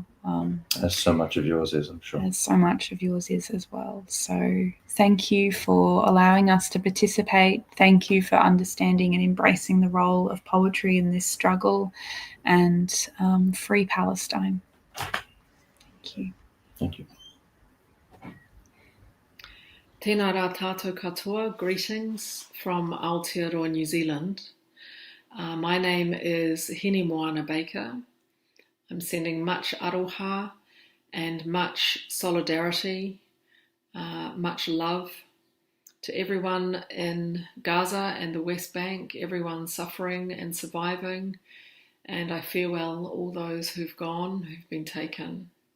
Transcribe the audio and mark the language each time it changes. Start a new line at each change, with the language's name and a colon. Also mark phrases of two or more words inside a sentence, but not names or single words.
English: As so much of yours is, I'm sure. As so much of yours is as well. So thank you for allowing us to participate. Thank you for understanding and embracing the role of poetry in this struggle, and free Palestine. Thank you. Thank you.
Māori: Tēnā rā tātou katoa,
English: greetings from Aotearoa, New Zealand. My name is Hini Moana Baker. I'm sending much aroha and much solidarity, much love to everyone in Gaza and the West Bank, everyone suffering and surviving, and I farewell all those who've gone, who've been taken.